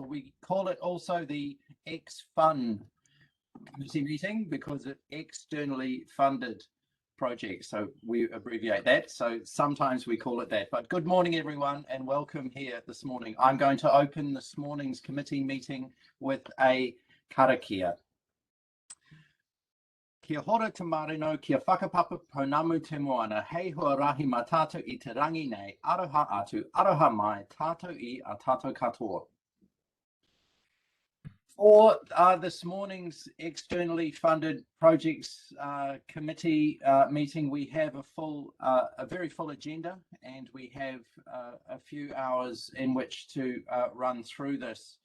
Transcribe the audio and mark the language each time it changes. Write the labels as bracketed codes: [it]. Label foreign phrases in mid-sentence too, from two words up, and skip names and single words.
[en] We call it also the X-Fund committee meeting because it's externally funded projects. So we abbreviate that. So sometimes we call it that. But good morning, everyone, and welcome here this morning. I'm going to open this morning's committee meeting with a karakia. [mi] Kia hora te marino, kia whakapapa pounamu te moana, hei hua rahi mā tātou I te rangi nei, aroha atu, aroha mai, tātou I a tātou katoa. [en] For this morning's externally funded projects committee meeting, we have a very full agenda, and we have a few hours in which to run through this.